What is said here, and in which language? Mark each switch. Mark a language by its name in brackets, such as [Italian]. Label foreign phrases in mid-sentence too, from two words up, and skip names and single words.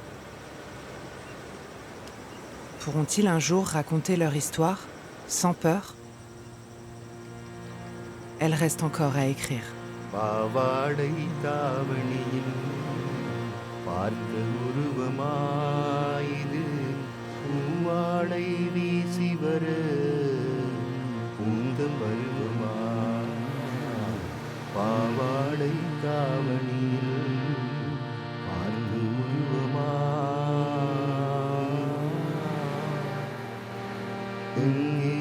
[French] Pourront-ils un jour raconter leur histoire, sans peur? Elle reste encore à écrire. [Tamil] பூவாடை வீசி வர பூந்தம் வருவமா பாவாடை தாவணியில் பார்த்து உருவமா